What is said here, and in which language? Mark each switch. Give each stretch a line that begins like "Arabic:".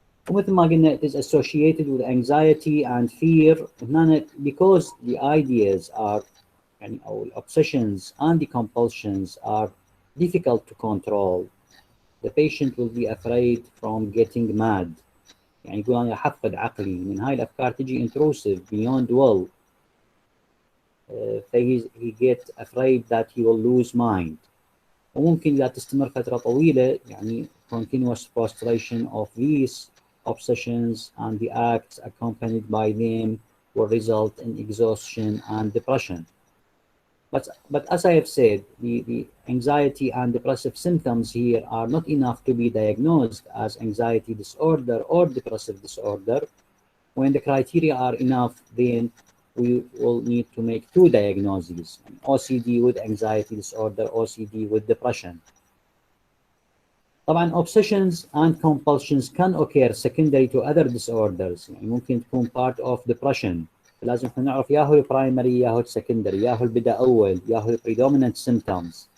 Arabic: ومثل ما قلنا,
English: it is associated with anxiety and fear because the ideas are يعني أو obsessions and the compulsions are difficult to control. The patient will be afraid from getting mad.
Arabic: يعني يقول أنا أحفظ عقلي من هاي الأفكار تجي
English: intrusive beyond will. He gets afraid that he will lose mind.
Arabic: وممكن إذا تستمر فترة طويلة يعني
English: continuous frustration of these obsessions and the acts accompanied by them will result in exhaustion and depression. But as I have said, the anxiety and depressive symptoms here are not enough to be diagnosed as anxiety disorder or depressive disorder. When the criteria are enough, then we will need to make two diagnoses: OCD with anxiety disorder, OCD with depression. طبعا obsessions and compulsions can occur secondary to other disorders،
Arabic: يعني ممكن تكون
English: part of depression.
Arabic: لازم نعرف يا هو primary يا هو secondary، يا هو البدء أول يا هو
English: predominant symptoms.